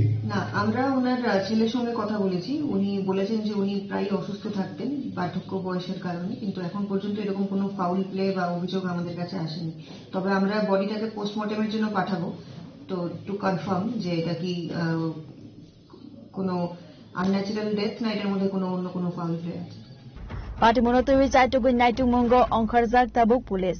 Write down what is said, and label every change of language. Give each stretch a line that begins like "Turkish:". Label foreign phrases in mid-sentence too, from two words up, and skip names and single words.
Bangla: না, আমরা ওনার ছেলের সঙ্গে কথা বলেছি, উনি বলেছেন যে উনি প্রায় অসুস্থ থাকতেন বার্ধক্য বয়সের কারণে, কিন্তু এখন পর্যন্ত এরকম কোনো
English: foul play
Bangla: বা অভিযোগ আমাদের কাছে আসেনি। তবে আমরা বডিটাকে পোস্টমর্টমের জন্য পাঠাবো, তো
English: to confirm
Bangla: যে এটা কি কোনো
English: unnatural death
Bangla: না এটার মধ্যে কোনো অন্য কোনো
English: foul play
Bangla: আছে।
Kok Borok: Party Monotewe Chaitugui Naitu Mongo Onkarzak Tabuk Police.